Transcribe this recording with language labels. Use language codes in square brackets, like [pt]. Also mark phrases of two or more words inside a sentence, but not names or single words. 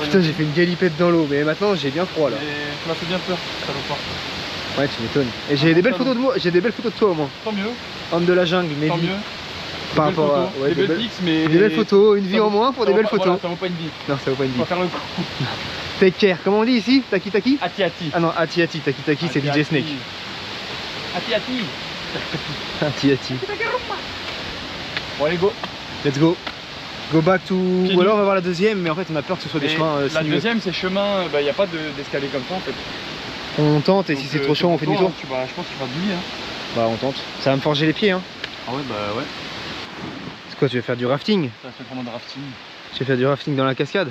[fr] Putain, j'ai fait une galipette dans l'eau, mais maintenant j'ai bien froid là. Et ça m'a fait bien peur, ça va pas. Ouais, tu m'étonnes. Et j'ai des belles photos de moi, j'ai des belles photos de toi au moins. Tant mieux. Homme de la jungle, mais tant mieux. Par rapport à ouais, des belles pics, mais des belles photos, une vie en moins pour des belles photos. Voilà, ça vaut pas une vie. Non, ça vaut pas une vie. Faut faire le coup. [en] Take care, [fr] comment on dit ici? Taki taki? Ati ati. Ah non, ati ati, taki taki c'est DJ Snake. Ati ati. Ati ati. Bon allez go. [en] Let's go. Go back to... [fr] Ou alors on va voir la deuxième, mais en fait on a peur que ce soit des chemins La deuxième c'est chemin, bah y a pas d'escalier comme ça en fait. On tente et Donc, si c'est trop chaud, on fait demi-tour. Je pense qu'il va douiller. Hein. Bah on tente. Ça va me forger les pieds hein. Ah ouais, bah ouais. C'est quoi, tu veux faire du rafting? Ça fait vraiment de rafting. Tu veux faire du rafting dans la cascade?